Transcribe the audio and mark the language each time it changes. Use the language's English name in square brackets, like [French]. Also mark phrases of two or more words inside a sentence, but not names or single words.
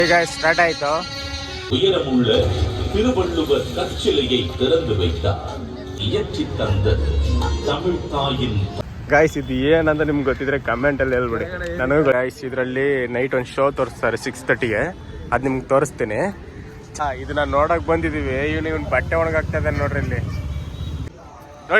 [Kannada] ಈಗ ಸ್ಟಾರ್ಟ್ ಆಯ್ತು. [Tamil] உயரமுள்ள திருவள்ளுவர் கற்சிலையை திறந்து வைத்தார். இயற்றி தந்த தமிழ் தாயின் [Kannada] ಗಾಯ್ಸ್ ಇದು ಏನಂತ ನಿಮ್ಗೆ ಗೊತ್ತಿದ್ರೆ ಕಮೆಂಟ್ ಅಲ್ಲಿ ಹೇಳ್ಬಿಡಿ. ನನಗೂ ಗಾಯ್ಸ್ ಇದರಲ್ಲಿ ನೈಟ್ ಒಂದು ಶೋ ತೋರಿಸ್ತಾರೆ 6:30ಗೆ, ಅದು ನಿಮ್ಗೆ ತೋರಿಸ್ತೀನಿ. ಇದನ್ನ ನೋಡಕ್ ಬಂದಿದೀವಿ. ಇವ್ನು ಬಟ್ಟೆ ಒಣಗಾಗ್ತಾ ಇದ್ದಾನೆ ನೋಡ್ರಿ ಇಲ್ಲಿ ನೋಡಿ.